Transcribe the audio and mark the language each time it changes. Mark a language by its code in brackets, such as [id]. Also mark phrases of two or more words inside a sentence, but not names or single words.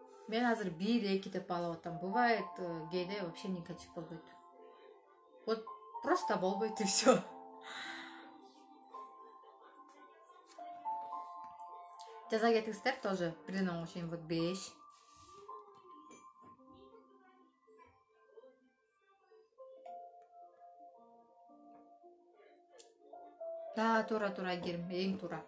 [ky] Мен азыр 1-2 деп алып атам. Бывает, кээде вообще негатив болбойт. [ru] Вот просто болбойт и все. [ky] Жаза кетиңиздер тоже. Бирден 10 чейин вот 5. Да, туура Айгерим, эң туура.